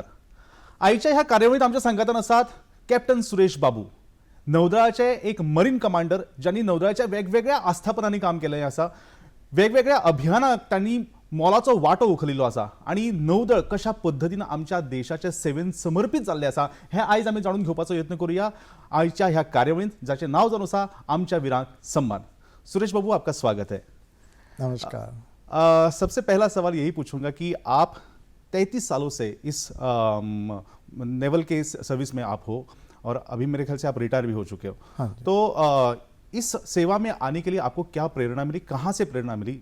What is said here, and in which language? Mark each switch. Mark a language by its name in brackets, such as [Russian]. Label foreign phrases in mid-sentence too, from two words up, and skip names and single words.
[Konkani] आयच्या ह्या कार्यावळीत आमच्या संघातन आसात कॅप्टन सुरेश बाबू, नौदळाचे एक मरीन कमांडर ज्यांनी नौदळाच्या वेगवेगळ्या आस्थापनांनी काम केलें आसा, वेगवेगळ्या अभियानाक त्यांनी मोलाचो वाटो उखलिल्लो आसा आणि नौदळ कशा पद्धतीन आमच्या देशाच्या सेवेन समर्पित जाल्ले आसा हे आयज आमी जाणून घेवपाचो यत्न करूया आयच्या ह्या कार्यावळीत जाचे नाव जावन आसा आमच्या वीरांक सम्मान। [Hindi] सुरेश बाबू, आपका स्वागत है। नमस्कार। सबसे पहला सवाल यही पूछूंगा कि आप 33 सालों से इस नेवल के सर्विस में आप हो और अभी मेरे ख्याल से आप रिटायर भी हो चुके हो। हाँ, तो इस सेवा में आने के लिए आपको क्या प्रेरणा मिली, कहाँ से प्रेरणा मिली?